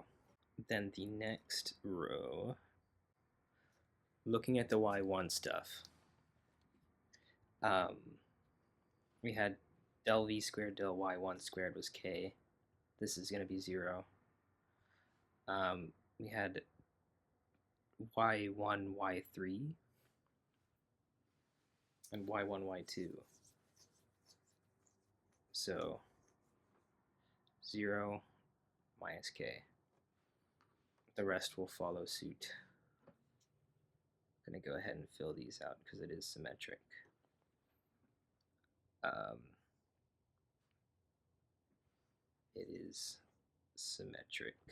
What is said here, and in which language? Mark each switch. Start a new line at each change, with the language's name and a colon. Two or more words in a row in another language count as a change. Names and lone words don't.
English: Then the next row, looking at the y1 stuff, we had del v squared del y1 squared was k. This is going to be 0. We had y1 y3 and y1 y2. So 0 minus k. The rest will follow suit. I'm going to go ahead and fill these out because it is symmetric. It is symmetric.